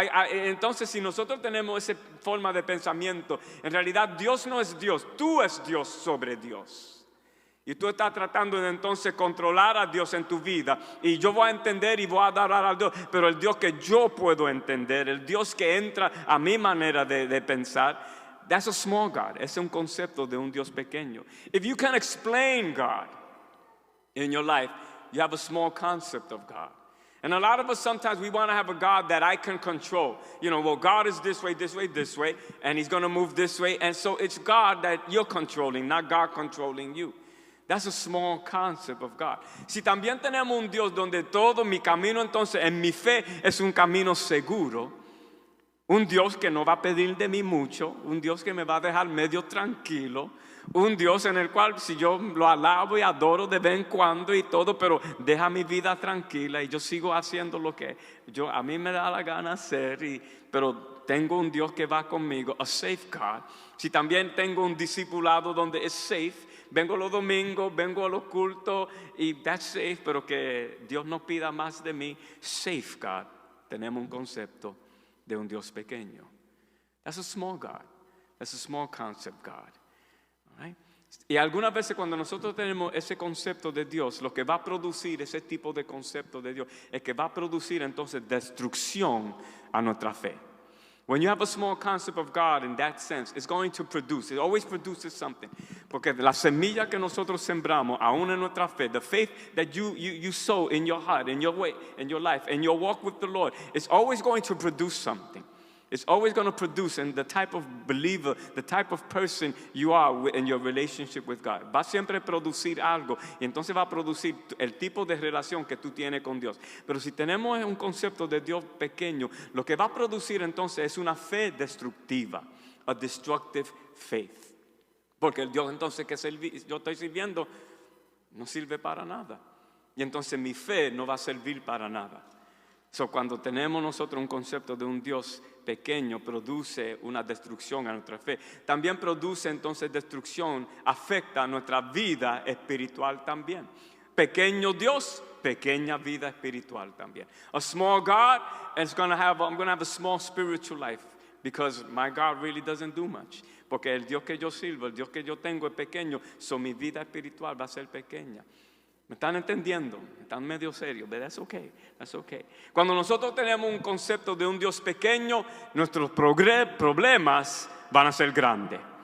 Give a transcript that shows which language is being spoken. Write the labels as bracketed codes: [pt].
[es] Entonces, si nosotros tenemos esa forma de pensamiento, en realidad Dios no es Dios, tú es Dios sobre Dios. Y tú estás tratando de entonces controlar a Dios en tu vida. Y yo voy a entender y voy a adorar a Dios, pero el Dios que yo puedo entender, el Dios que entra a mi manera de pensar, [en] that's a small God. [es] Ese es un concepto de un Dios pequeño. [en] If you can explain God in your life, you have a small concept of God. And a lot of us sometimes we want to have a God that I can control. Well, God is this way, and He's going to move this way. And so it's God that you're controlling, not God controlling you. That's a small concept of God. [es] Si también tenemos un Dios donde todo mi camino entonces en mi fe es un camino seguro, un Dios que no va a pedir de mí mucho, un Dios que me va a dejar medio tranquilo, un Dios en el cual si yo lo alabo y adoro de vez en cuando y todo, pero deja mi vida tranquila y yo sigo haciendo lo que a mí me da la gana hacer, pero tengo un Dios que va conmigo, [en] a safe God. [es] Si también tengo un discipulado donde es safe, vengo los domingos, vengo a los cultos y [en] that's safe, [es] pero que Dios no pida más de mí, [en] safe God. [es] Tenemos un concepto de un Dios pequeño. [en] That's a small God. That's a small concept God. Right? [es] Y algunas veces cuando nosotros tenemos ese concepto de Dios, lo que va a producir ese tipo de concepto de Dios es que va a producir entonces destrucción a nuestra fe. [en] When you have a small concept of God in that sense, it's going to produce, it always produces something. [es] Porque la semilla que nosotros sembramos, aún en nuestra fe, [en] the faith that you sow in your heart, in your way, in your life, in your walk with the Lord, it's always going to produce something. It's always going to produce, and the type of believer, the type of person you are in your relationship with God. [es] Va siempre a producir algo, y entonces va a producir el tipo de relación que tú tienes con Dios. Pero si tenemos un concepto de Dios pequeño, lo que va a producir entonces es una fe destructiva, [en] a destructive faith. [es] Porque el Dios entonces que yo estoy sirviendo no sirve para nada. Y entonces mi fe no va a servir para nada. Cuando tenemos nosotros un concepto de un Dios pequeño, produce una destrucción a nuestra fe. También produce entonces destrucción, afecta a nuestra vida espiritual también. Pequeño Dios, pequeña vida espiritual también. [en] A small God, I'm going to have a small spiritual life because my God really doesn't do much. [es] Porque el Dios que yo sirvo, el Dios que yo tengo es pequeño, mi vida espiritual va a ser pequeña. ¿Me están entendiendo? Están medio serios, [en] but that's okay. That's okay. [es] Cuando nosotros tenemos un concepto de un Dios pequeño, nuestros problemas van a ser grandes.